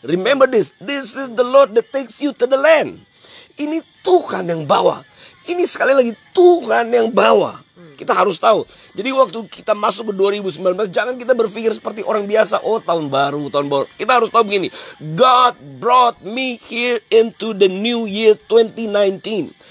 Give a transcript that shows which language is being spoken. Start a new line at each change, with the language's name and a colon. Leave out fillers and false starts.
English: Remember this is the Lord that takes you to the land.
Indonesian: Ini Tuhan yang bawa. Ini sekali lagi Tuhan yang bawa. Kita harus tahu. Jadi waktu kita masuk ke 2019, jangan kita berpikir seperti orang biasa. Oh, tahun baru. Kita harus tahu begini.
English: God brought me here into the new year 2019.